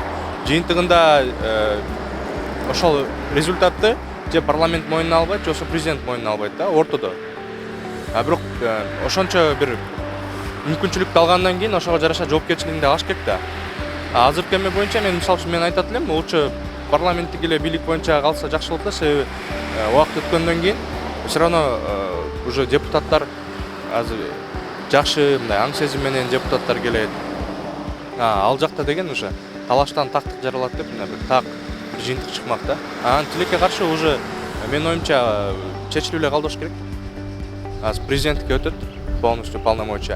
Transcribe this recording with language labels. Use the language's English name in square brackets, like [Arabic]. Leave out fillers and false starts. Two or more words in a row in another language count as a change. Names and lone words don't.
[Kyrgyz] Жыйынтыгында ошол результатты же парламент мойнуна албайт, же ошо президент мойнуна албайт да, ортодо. Бирок ошончо бир мүмкүнчүлүктү алгандан кийин ошого жараша жоопкерчилигин да алыш керек да. Азыркы эме боюнча мен мисалы үчүн айтат элем, лучше парламенттик эле бийлик боюнча калса жакшы болот да, себеби убакыт өткөндөн кийин [Russian] все равно уже [Kyrgyz] депутаттар азыр жакшы мындай аң сезим менен депутаттар келет. Ал жакта деген уже талаштан тактык жаралат деп мына бир так жыйынтык чыкмак да. Тилекке каршы уже менин оюмча чечилип эле калдырыш керек. Азыр президенттикке өтөт [Russian] полностью полномочия.